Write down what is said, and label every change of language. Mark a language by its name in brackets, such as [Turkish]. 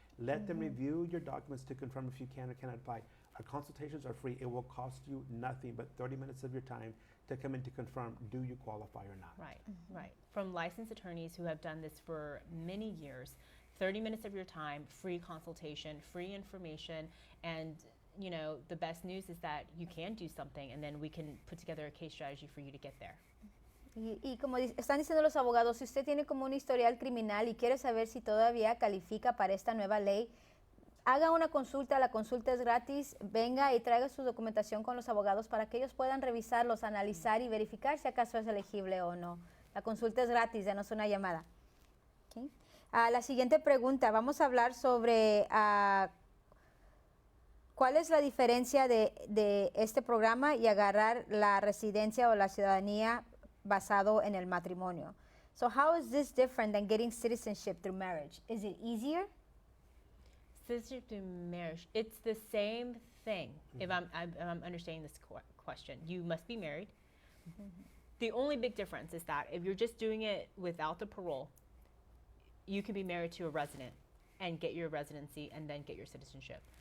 [English] Let them review your documents to confirm if you can or cannot apply. Our consultations are free. It will cost you nothing but 30 minutes of your time to come in to confirm, do you qualify or not? Right. From licensed attorneys who have done this for many years, 30 minutes of your time, free consultation, free information, and the best news is that you can do something, and then we can put together a case strategy for you to get there. [Spanish] Y como están diciendo los abogados, si usted tiene como un historial criminal y quiere saber si todavía califica para esta nueva ley, haga una consulta, la consulta es gratis, venga y traiga su documentación con los abogados para que ellos puedan revisarlos, analizar y verificar si acaso es elegible o no. La consulta es gratis, denos una llamada. Okay. La siguiente pregunta, vamos a hablar sobre cuál es la diferencia de este programa y agarrar la residencia o la ciudadanía basado en el matrimonio. [English] So how is this different than getting citizenship through marriage? Is it easier? Citizenship through marriage, it's the same thing. If I'm understanding this question, you must be married. The only big difference is that if you're just doing it without the parole, you can be married to a resident and get your residency and then get your citizenship.